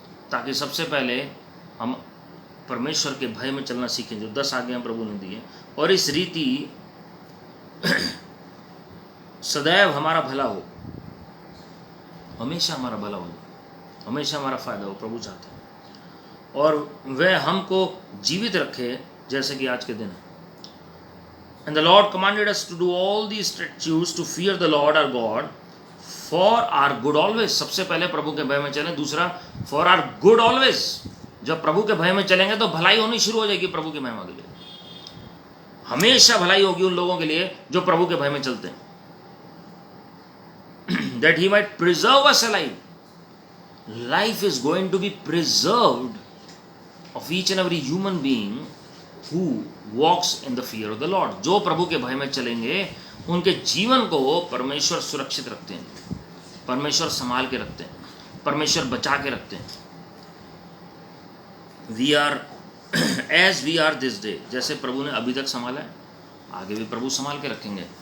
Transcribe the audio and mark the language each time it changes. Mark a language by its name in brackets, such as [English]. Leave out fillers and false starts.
[Hindi] ताकि सबसे पहले हम परमेश्वर के भय में चलना सीखें, जो 10 आज्ञाएं प्रभु ने दी हैं, और इस रीति सदैव हमारा भला हो, हमेशा हमारा भला हो, हमेशा हमारा फायदा हो, प्रभु चाहते हैं। और वह हमको जीवित रखे जैसे कि आज के दिन है। [English] And the Lord commanded us to do all these statutes to fear the Lord our God for our good always। [Hindi] सबसे पहले प्रभु के भय में चलें। दूसरा, [English] for our good always। [Hindi] जब प्रभु के भय में चलेंगे तो भलाई होनी शुरू हो जाएगी प्रभु की महिमा के लिए। हमेशा भलाई होगी उन लोगों के लिए जो प्रभु के भय में चलते हैं। [English] That he might preserve us alive। Life is going to be preserved of each and every human being who walks in the fear of the Lord। [Hindi] जो प्रभु के भय में चलेंगे उनके जीवन को परमेश्वर सुरक्षित रखते हैं, परमेश्वर संभाल के रखते हैं, परमेश्वर बचा के रखते हैं। [English] We are as we are this day। [Hindi] जैसे प्रभु ने अभी तक संभाला है, आगे भी प्रभु संभाल के रखेंगे।